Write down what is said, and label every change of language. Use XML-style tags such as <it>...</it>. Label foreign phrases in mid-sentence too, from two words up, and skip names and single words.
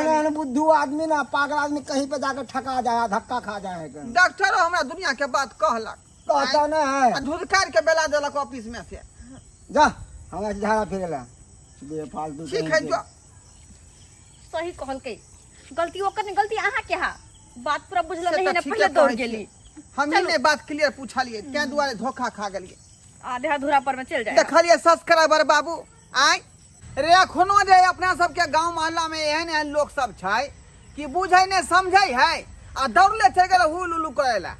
<mai>एहन बुद्धू आदमी ना, पागल आदमी कहीं पे जाकर ठका जाए, धक्का खा जाए। डॉक्टर हमरा दुनिया के बात कहलक, कहता नहीं है। आ धुरकार के बेला देलक ऑफिस में से। जा हमरा से झाड़ा फिरेला बेफालतू। ठीक है जो सही कहल के, गलती ओकर नहीं, गलती अहाँ के हा। बात पूरा बुझल से नहीं तो ना, ठीके पहले दौड़ कहै गेली। छी। हम ही ने बात क्लियर पूछलिए, क्या दुआरे धोखा खा गेलिए। आधे अधूरा पर में चल जाए। देखलिए सब्सक्राइबर बाबू आय रे, एखनो जे अपना सबके गांव मोहल्ला में एहन एहन लोग सब छै कि बुझै ने समझै है आ दौड़ले चल गेल हुल उलू करे ला।</mai>